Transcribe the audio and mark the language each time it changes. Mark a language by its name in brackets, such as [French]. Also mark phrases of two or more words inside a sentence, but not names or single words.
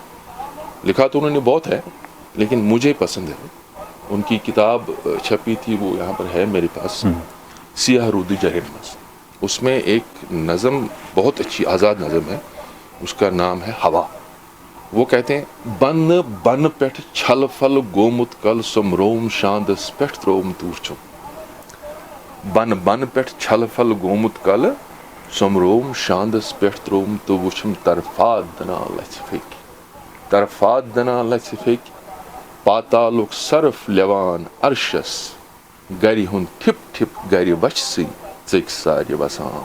[Urdu] لکھا تو انہوں نے بہت ہے, لیکن مجھے پسند ہے. ان کی کتاب چھپی تھی, وہ یہاں پر ہے میرے پاس, سیاہ رودی جہر مس. اس میں ایک نظم بہت اچھی آزاد نظم ہے, اس کا نام ہے ہوا. وہ کہتے ہیں, [Kashmiri] بن بن پٹھ چھل پھل گومت کل سمروم شاندس پٹھ تروم تورچم. بن بن پٹھ چھل پھل گومت کل سمروم شاندس پٹھ تروم تو وچھم طرفات دنا لچھ پھیک. طرفات دنا لچھ پھیک, پاتالک صرف لیوان عرشس, گرِ ہند ٹھپ ٹھپ گرِ وچھ سی ژٔکۍ سارِ وسان.